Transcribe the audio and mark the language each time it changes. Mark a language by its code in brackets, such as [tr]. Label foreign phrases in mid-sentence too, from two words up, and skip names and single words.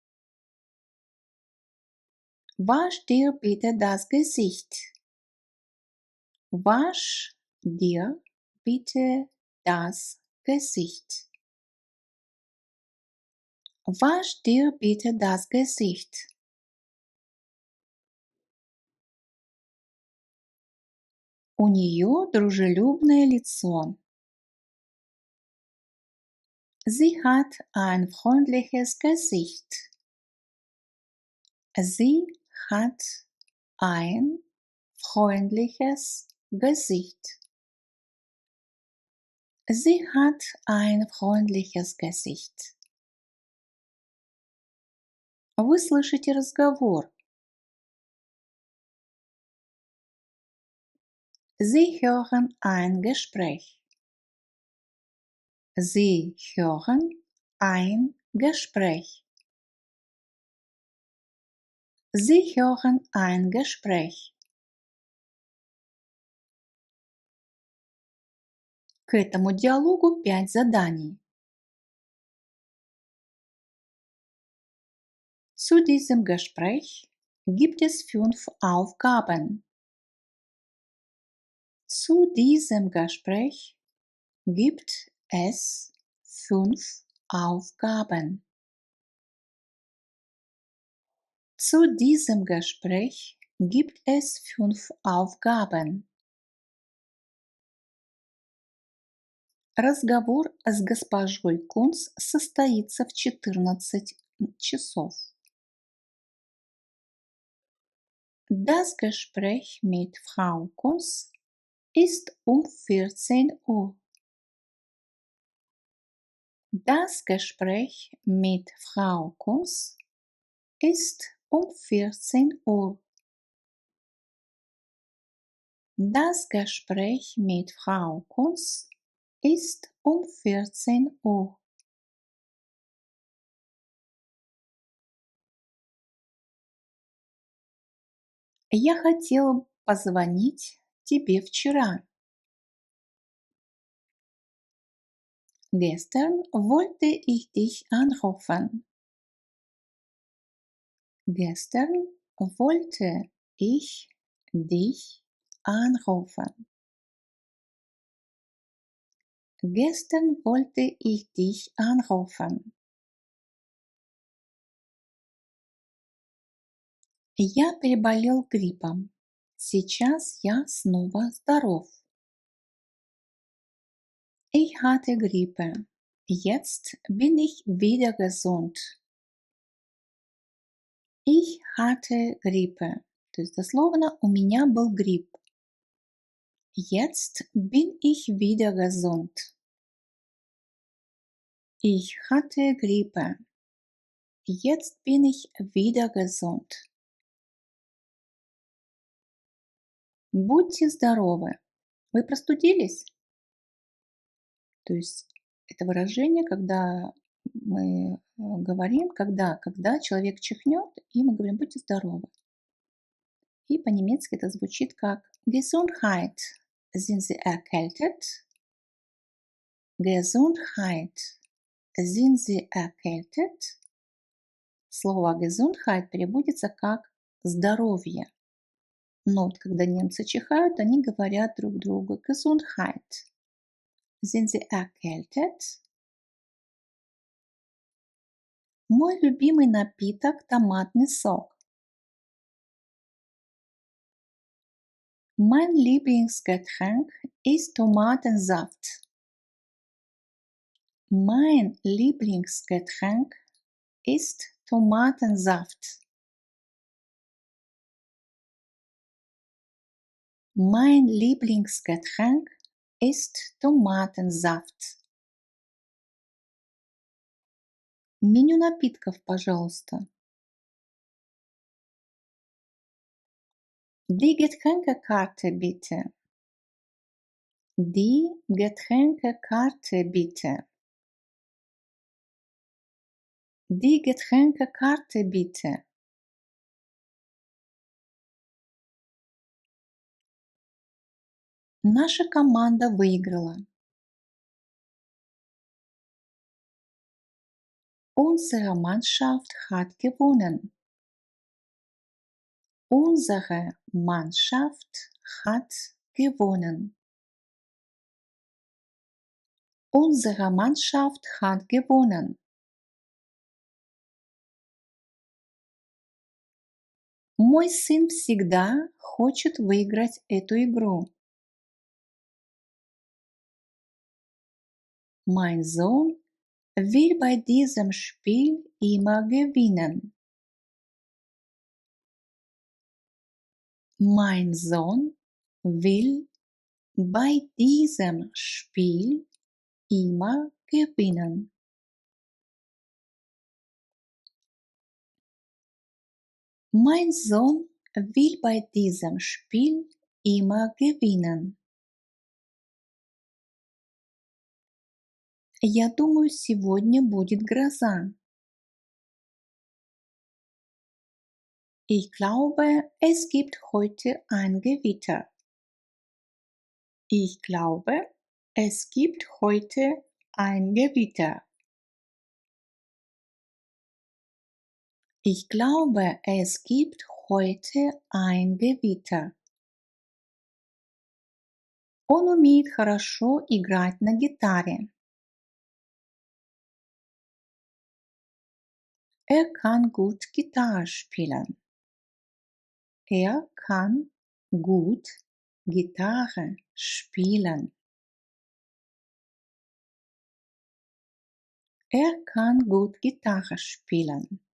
[de] Wasch dir bitte das Gesicht. Wasch dir bitte das Gesicht. Wasch dir bitte das Gesicht. [ru] У нее дружелюбное лицо. [de] Sie hat ein freundliches Gesicht. Sie hat ein freundliches Gesicht. Sie hat ein freundliches Gesicht. [ru] Вы слышите разговор. [de] Sie hören ein Gespräch. Sie hören ein Gespräch. Sie hören ein Gespräch. [ru] К этому диалогу 5 заданий. [de] Zu diesem Gespräch gibt es 5 Aufgaben. Zu diesem Gespräch gibt es 5 Aufgaben. Zu diesem Gespräch gibt es 5 Aufgaben. [ru] Разговор с госпожой Кунц состоится в 14 часов. [de] Das Gespräch mit Frau Kunz ist um 14 Uhr. Das Gespräch mit Frau Kunz ist um 14 Uhr. Das Gespräch mit Frau Kunz ist um 14 Uhr. [ru] Я хотела позвонить тебе вчера. [de] Gestern wollte ich dich anrufen. Gestern wollte ich dich anrufen. Gestern wollte ich dich anrufen. [ru] Я переболел гриппом. Сейчас я снова здоров. [de] Ich hatte Grippe. Jetzt bin ich wieder gesund. Ich hatte Grippe. [ru] То есть дословно у меня был грипп. [de] Jetzt bin ich wieder gesund. Ich hatte Grippe. Jetzt bin ich wieder gesund. [ru] Будьте здоровы. Вы простудились? То есть это выражение, когда мы говорим, когда человек чихнет, и мы говорим «будьте здоровы». И по-немецки это звучит как Gesundheit. [de] Sind Sie erkältet? Gesundheit. Sind Sie erkältet? [ru] Слово Gesundheit переводится как здоровье. Но вот когда немцы чихают, они говорят друг другу Gesundheit. [de] Sind Sie erkältet? [ru] Мой любимый напиток – томатный сок. [de] Mein Lieblingsgetränk ist Tomatensaft. Mein Lieblingsgetränk ist Tomatensaft. Mein Lieblingsgetränk ist Tomatensaft. [ru] Меню напитков, пожалуйста. [de] Die Getränkekarte bitte. Die Getränkekarte bitte. Die Getränkekarte bitte. [ru] Наша команда выиграла. [de] Unsere Mannschaft hat gewonnen. Unsere Mannschaft hat gewonnen. Unsere Mannschaft hat gewonnen. [ru] Мой сын всегда хочет выиграть эту игру. [de] Mein Sohn will bei diesem Spiel immer gewinnen. Mein Sohn will bei diesem Spiel immer gewinnen. Mein Sohn will bei diesem Spiel immer gewinnen. [ru] Я думаю, сегодня будет гроза. [de] Ich glaube, es gibt heute ein Gewitter. Ich glaube, es gibt heute ein Gewitter. Ich glaube, es gibt heute ein Gewitter. [ru] Он умеет хорошо играть на гитаре. [de] Kann gut Gitarre spielen. Er kann gut Gitarre spielen. Er kann gut Gitarre spielen.